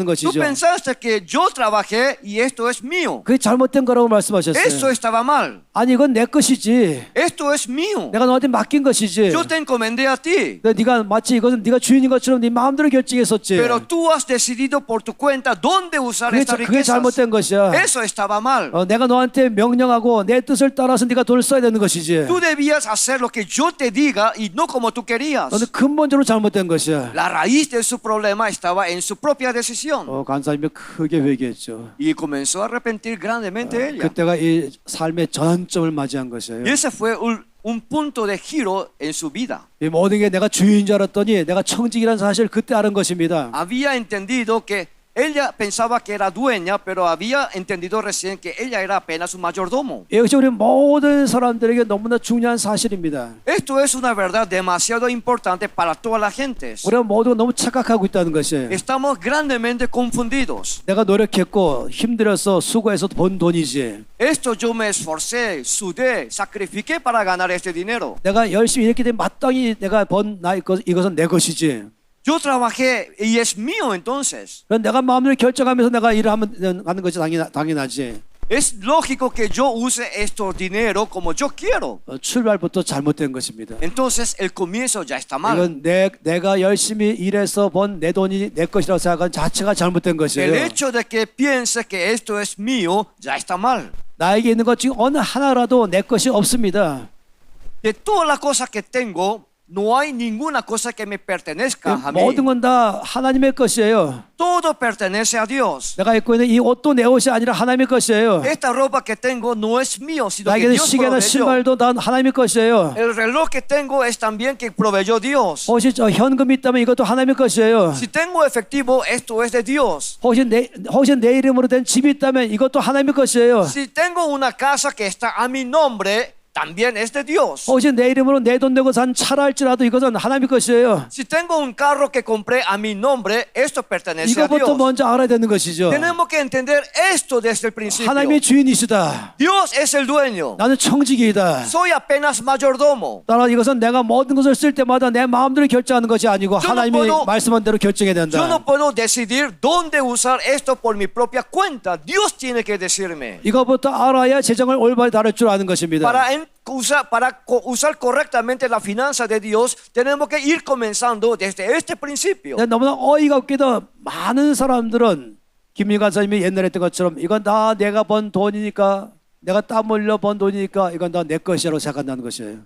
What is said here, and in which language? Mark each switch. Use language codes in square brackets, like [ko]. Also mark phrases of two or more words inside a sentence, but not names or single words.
[es] Tú [ko] 것이죠. [es] pensaste que yo trabajé y esto es mío. [ko] 그게 잘못된 거라고 [es] Eso [ko] 말씀하셨어요. [es] estaba mal. [ko] 아니 이건 내 것이지. [es] Esto es mío. [ko] 내가 너한테 맡긴 것이지. [es] Yo te encomendé a ti. [ko] 근데 네가 마치 이것은 네가 주인인 것처럼 네 마음대로 결정했었지. [es] Pero tú has decidido por tu cuenta dónde usar estas [ko] 그게 [es] riquezas. [ko] 잘못된 것이야. [es] Eso estaba mal. [ko] 내가 너한테 명령하고 내 뜻을 따라서 네가 돈을 써야 되는 것이지. [es] Tú debías hacer lo que yo te diga y no como tú querías. [ko] 너는 근본적으로 잘못된 것이야. [es] La raíz de su problema estaba en su propia decisión. [ko] 간사님이 크게 회개했죠. [es] Y comenzó a arrepentir grandemente ella. [ko] 그때가 이 삶의 전환점을 맞이한 것이에요. [es] Y ese fue un punto de giro en su vida. [ko] 이 모든 게 내가 주인인 줄 알았더니 내가 청직이라는 사실을 그때 알은 것입니다. [es] Había entendido que ella pensaba que era dueña, pero había entendido recién que ella era apenas un mayordomo. [ko] 이것이 우리 모든 사람들에게 너무나 중요한 사실입니다. [es] Esto es una verdad demasiado importante para todas las gentes. [ko] 우리가 모두가 너무 착각하고 있다는 것이에요. [es] Estamos grandemente confundidos. [ko] 내가 노력했고 힘들어서 수고해서 번 돈이지. [es] Esto yo me esforcé, sudé, sacrifiqué para ganar este dinero. [ko] 내가 열심히 일했기 때문에 마땅히 내가 번 이것은 내 것이지. [es] Yo trabajé y es mío entonces. [ko] 그럼 내가 마음대로 결정하면서 내가 일을 하는 것이 당연하지. [es] Es lógico que yo use estos dinero como yo quiero. [ko] 출발부터 잘못된 것입니다. [es] Entonces el comienzo ya está mal. [ko] 이건 내가 열심히 일해서 번 내 돈이 내 것이라고 생각하는 자체가 잘못된 [es] El [ko] 것이에요. [es] hecho de que piense que esto es mío ya está mal. [ko] 나에게 있는 것 중 어느 하나라도 내 것이 없습니다. [es] De todas las cosas que tengo, no hay ninguna cosa que me pertenezca a mí. [ko] 모든 건 다 하나님의 것이에요. [es] Todo pertenece a Dios. [ko] 내가 입고 있는 이 옷도 내 옷이 아니라 하나님의 것이에요. [es] Esta ropa que tengo no es mío, sino que [ko] 나에게는 [es] Dios [ko] 시계나 [es] proveyó. [ko] 신발도 다 하나님의 것이에요. [es] El reloj que tengo es también que proveyó Dios. [ko] 혹시 현금이 있다면 이것도 하나님의 것이에요. [es] Si tengo efectivo, esto es de Dios. [ko] 혹시 내 이름으로 된 집이 있다면 이것도 하나님의 것이에요. [es] Si tengo una casa que está a mi nombre, también es de Dios. [ko] 혹시 내 이름으로 내 돈 내고 산 차라 할지라도 이것은 하나님의 것이에요. [es] Si tengo un carro que compré a mi nombre, esto pertenece a [ko] 이것부터 [es] Dios. [ko] 먼저 알아야 되는 것이죠. [es] Tenemos que entender esto desde el principio. [ko] 하나님의 주인이시다. [es] Dios es el dueño. [ko] 나는 청지기이다. [es] Soy apenas mayordomo. [ko] 따라 이것은 내가 모든 것을 쓸 때마다 내 마음대로 결정하는 것이 아니고 저는 하나님이 뭐도- 말씀한 대로 결정해야 [es] Yo [ko] 된다. [es] no puedo decidir dónde usar esto por mi propia cuenta. Dios tiene que decirme. [ko] 이것부터 알아야 재정을 올바르게 다룰 줄 아는 것입니다. [es] Para usar correctamente la finanza de Dios, tenemos que ir comenzando desde este principio. [ko] 너무나 어이가 없게도 많은 사람들은 김민관 선생님이 옛날에 했던 것처럼 이건 다 내가 번 돈이니까 내가 땀 흘려 번 돈이니까 이건 다 내 것이라고 생각한다는 것이에요.